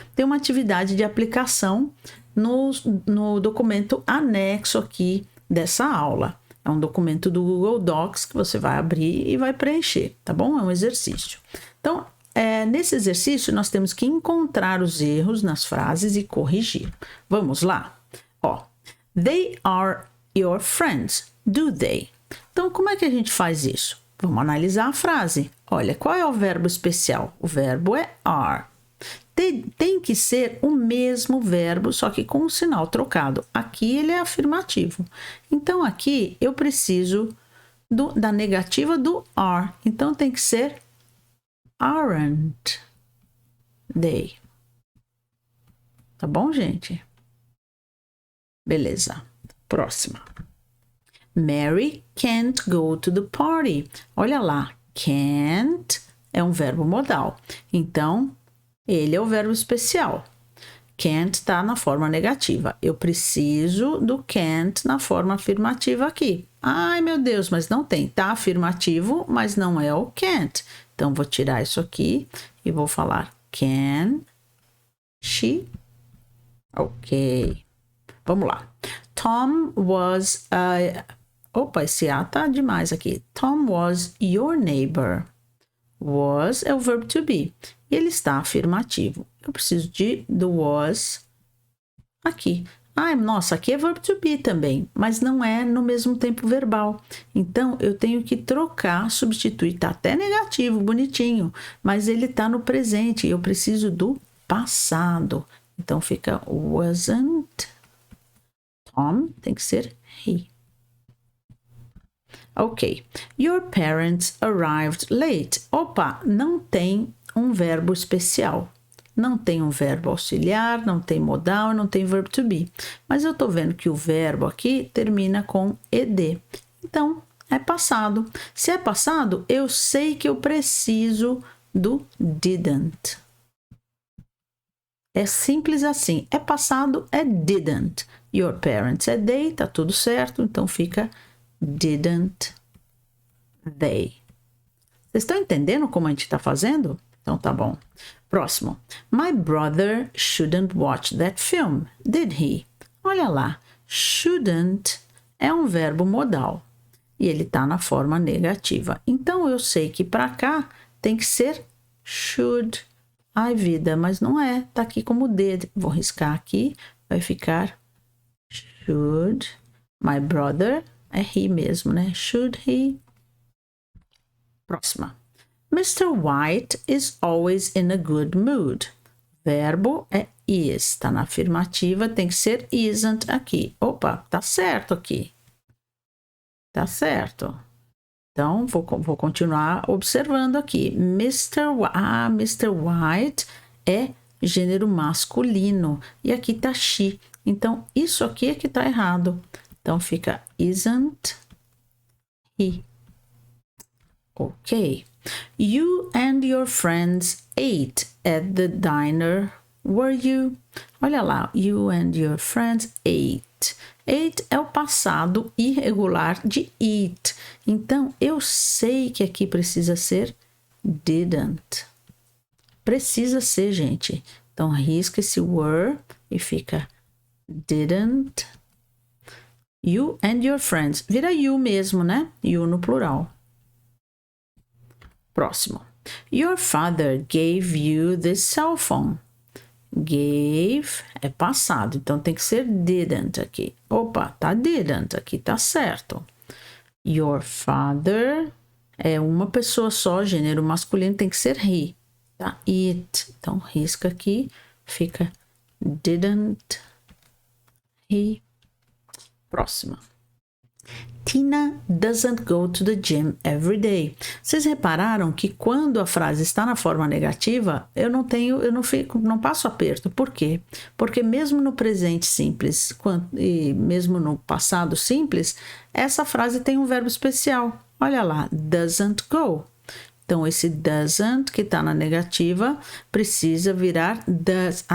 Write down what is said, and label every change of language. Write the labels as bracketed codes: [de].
[pt] Tem uma atividade de aplicação no documento anexo aqui dessa aula. É um documento do Google Docs que você vai abrir e vai preencher, tá bom? É um exercício. Então, nesse exercício, nós temos que encontrar os erros nas frases e corrigir. Vamos lá? Ó, [en] they are your friends, do they? [pt] Então, como é que a gente faz isso? Vamos analisar a frase. Olha, qual é o verbo especial? O verbo é are. Tem que ser o mesmo verbo, só que com o sinal trocado. Aqui ele é afirmativo. Então, aqui eu preciso da negativa do are. Então, tem que ser aren't they. Tá bom, gente? Beleza. Próxima. [en] Mary can't go to the party. [pt] Olha lá, can't é um verbo modal. Então, ele é o verbo especial. Can't está na forma negativa. Eu preciso do can't na forma afirmativa aqui. Ai, meu Deus, mas não tem. Tá afirmativo, mas não é o can't. Então, vou tirar isso aqui e vou falar can she. Ok. Vamos lá. Tom was... Opa, esse A tá demais aqui. [en] Tom was your neighbor. [pt] Was é o verbo to be. E ele está afirmativo. Eu preciso do was aqui. Ah, nossa, aqui é verbo to be também, mas não é no mesmo tempo verbal. Então, eu tenho que trocar, substituir. Tá até negativo, bonitinho, mas ele tá no presente. Eu preciso do passado. Então, fica wasn't Tom, tem que ser he. Ok. [en] Your parents arrived late. [pt] Opa, não tem um verbo especial. Não tem um verbo auxiliar, não tem modal, não tem verbo to be. Mas eu tô vendo que o verbo aqui termina com ed. Então, é passado. Se é passado, eu sei que eu preciso do didn't. É simples assim. É passado, é didn't. Your parents é they, tá tudo certo. Então, fica didn't they. Vocês estão entendendo como a gente está fazendo? Então tá bom. Próximo. [en] My brother shouldn't watch that film, did he? [pt] Olha lá. Shouldn't é um verbo modal e ele está na forma negativa. Então eu sei que para cá tem que ser should. Ai, vida, mas não é. Tá aqui como did. Vou riscar aqui. Vai ficar should. My brother é he mesmo, né? Should he? Próxima. Mr. [en] White is always in a good mood. [pt] Verbo é is. Tá na afirmativa, tem que ser isn't aqui. Opa, tá certo aqui. Tá certo. Então, vou continuar observando aqui. Mr. White é gênero masculino. E aqui tá she. Então, isso aqui é que tá errado. Então, fica isn't he. Ok. [en] You and your friends ate at the diner, were you? [pt] Olha lá. [en] You and your friends ate. [pt] Ate é o passado irregular de eat. Então, eu sei que aqui precisa ser didn't. Precisa ser, gente. Então, risca esse were e fica didn't. You and your friends. Vira you mesmo, né? You no plural. Próximo. [en] Your father gave you this cell phone. [pt] Gave é passado, então tem que ser didn't aqui. Opa, tá didn't aqui, tá certo. Your father é uma pessoa só, gênero masculino, tem que ser he. Tá? It. Então risca aqui, fica didn't he. Próxima. [en] Tina doesn't go to the gym every day. [pt] Vocês repararam que quando a frase está na forma negativa, eu não passo aperto. Por quê? Porque mesmo no presente simples e mesmo no passado simples, essa frase tem um verbo especial. Olha lá, doesn't go. Então, esse doesn't, que está na negativa, precisa virar does.